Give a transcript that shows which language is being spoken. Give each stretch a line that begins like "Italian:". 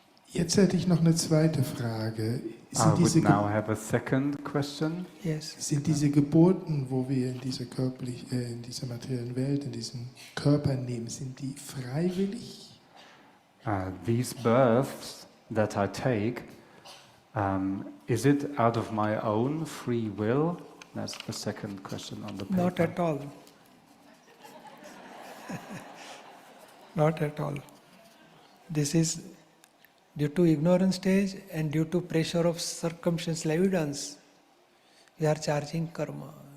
German: Jetzt hätte ich noch eine zweite Frage.
English: I would now have a second question. Yes.
German: Sind diese Geburten, wo wir in dieser in dieser materiellen Welt, in diesem Körper nehmen, sind die freiwillig?
English: These births that I take, is it out of my own free will? That's the second question on the paper. Not at all. Not at all. This is due to ignorance stage and due to pressure of circumstantial evidence, we are charging karma.